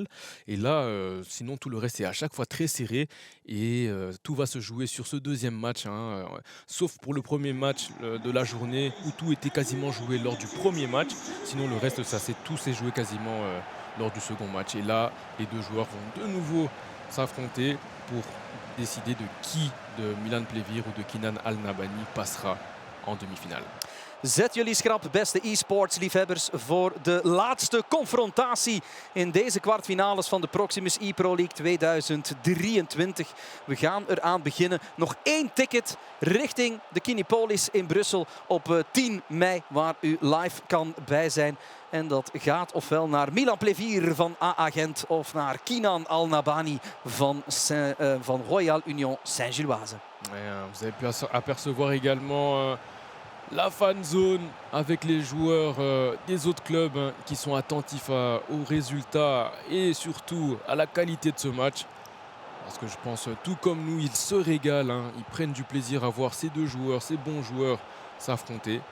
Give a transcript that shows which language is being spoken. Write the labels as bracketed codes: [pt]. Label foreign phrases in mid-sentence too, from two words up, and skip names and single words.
[fr] Et là, sinon tout le reste est à chaque fois très serré et tout va se jouer sur ce deuxième match, sauf pour le premier match de la journée où tout était quasiment joué lors du premier match. Sinon le reste, tout s'est joué quasiment lors du second match. Et là, les deux joueurs vont de nouveau s'affronter pour décider de qui de Milan Plévir ou de Kinan Al-Nabani passera en demi-finale. [nl] Zet jullie schrap, beste e-sports liefhebbers, voor de laatste confrontatie in deze kwartfinales van de Proximus e-Pro League 2023. We gaan eraan beginnen. Nog 1 ticket richting de Kinepolis in Brussel op 10 mei, waar u live kan bij zijn. En dat gaat ofwel naar Milan Plévir van AA Gent of naar Kinan Al-Nabani van Royal Union Saint-Gilloise. [fr] Vous avez pu apercevoir également la fan zone avec les joueurs des autres clubs qui sont attentifs aux résultats et surtout à la qualité de ce match. Parce que je pense, tout comme nous, ils se régalent, ils prennent du plaisir à voir ces deux joueurs, ces bons joueurs s'affronter.